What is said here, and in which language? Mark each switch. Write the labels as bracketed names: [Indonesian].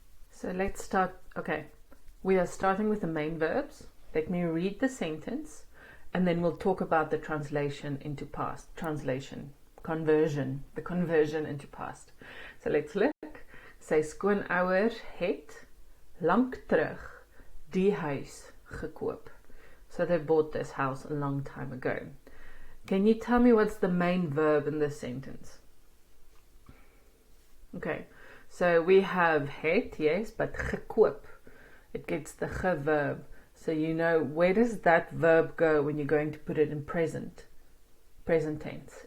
[English] So let's start. Okay, we are starting with the main verbs. Let me read the sentence and then we'll talk about the translation into past. Conversion, the conversion into past. So let's look. [Afrikaans] Sy skoonouers het lank terug die huis gekoop. [English] So they bought this house a long time ago. Can you tell me what's the main verb in this sentence? Okay. So we have het, yes, but gekoop, it gets the ge verb. So you know, where does that verb go when you're going to put it in present tense?